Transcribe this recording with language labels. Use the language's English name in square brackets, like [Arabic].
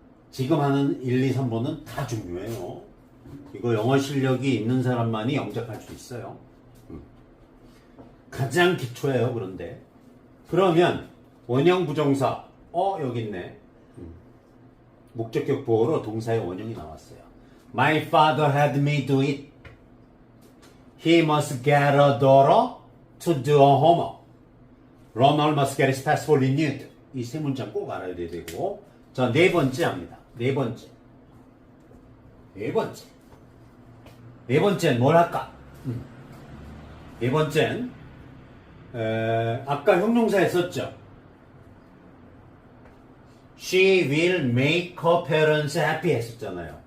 [Korean] 지금 하는 1, 2, 3번은 다 중요해요. 이거 영어 실력이 있는 사람만이 영작할 수 있어요. 가장 기초예요. 그런데 그러면 원형 부정사 여기 있네. 목적격 보호로 동사의 원형이 나왔어요. [English] My father had me do it. He must get a daughter to do her homework. Ronald must get his passport renewed. [Korean] 이 세 문장 꼭 알아야 되고. 자, 네 번째 합니다. 네 번째는 뭘 할까? 네 번째는 아까 형용사 했었죠. [English] She will make her parents happy [Korean] 했었잖아요.